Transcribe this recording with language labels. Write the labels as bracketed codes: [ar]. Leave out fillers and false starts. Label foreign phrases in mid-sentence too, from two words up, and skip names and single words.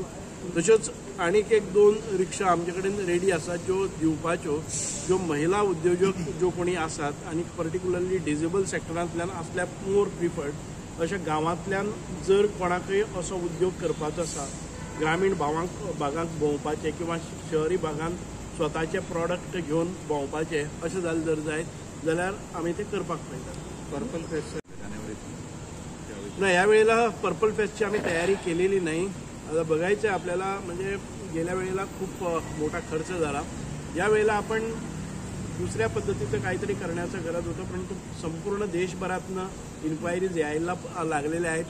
[kok] तश्योच आनीक एक 2 रिक्षा आमचे कडेन रेडी आसा ज्यो दिवपाच्यो, ज्यो महिला उद्योजक ज्यो कोणी आसात आनी [en] particularly disable [kok] सेक्टरांतल्यान आसल्यार [en] more preferred. [kok] अशा गांवांतल्यान जर कोणाकय असो उद्योग करपाचो आसा, ग्रामीण भागांत भोंवपाचें किंवा शहरी भागांत स्वताचे प्रॉडक्ट घेवन भोंवपाचें अशें जालें जर जायत जाल्यार आमी ते करपाक पळयतात. [mr] पर्पल फेस्ट नाही, ह्या वेळेला पर्पल फेस्टची आम्ही तयारी केलेली नाही. आता बघायचं आपल्याला, म्हणजे गेल्या वेळेला खूप मोठा खर्च झाला. या वेळेला आपण दुसऱ्या पद्धतीचं काहीतरी करण्याचं गरज होतं, परंतु संपूर्ण देशभरातनं इन्क्वायरीज यायला लागलेल्या आहेत.